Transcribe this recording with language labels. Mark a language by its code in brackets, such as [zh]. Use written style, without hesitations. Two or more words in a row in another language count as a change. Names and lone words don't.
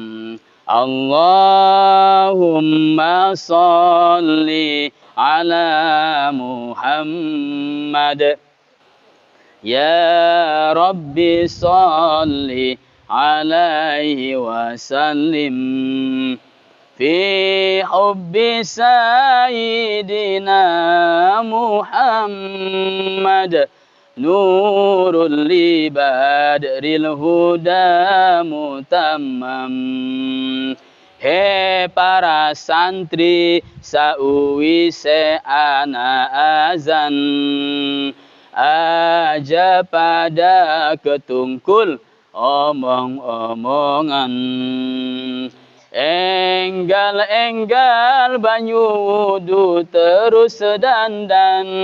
[ar] اللهم صل على محمد يا رب صل عليه وسلم في حب سيدنا محمد نور لي بدر الهدى متمم. [jv] He para santri sauwise ana azan aja pada ketungkul omong-omongan enggal-enggal banyu wudu terus dandan